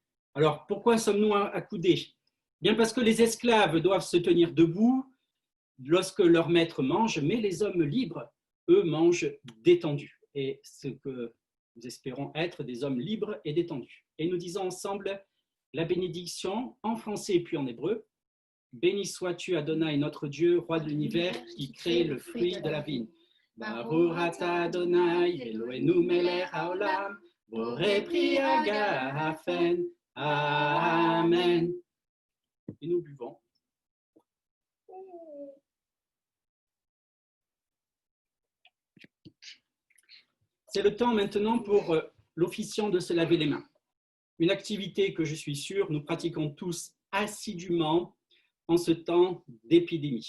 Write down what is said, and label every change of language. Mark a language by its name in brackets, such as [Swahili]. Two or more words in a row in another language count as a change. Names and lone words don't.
[French] Alors, pourquoi sommes-nous accoudés? Bien parce que les esclaves doivent se tenir debout lorsque leur maître mange, mais les hommes libres, eux, mangent détendus. Et ce que nous espérons être des hommes libres et détendus. Et nous disons ensemble la bénédiction en français puis en hébreu. Béni sois-tu Adonai, notre Dieu, roi de l'univers, qui crée le fruit de la vigne. [Hebrew] ברוך אתה אדוני, אלוהינו מלך העולם, בורא פרי הגפן. [French] Amen. Et nous buvons. C'est le temps maintenant pour l'officiant de se laver les mains. Une activité que je suis sûr nous pratiquons tous assidûment en ce temps d'épidémie.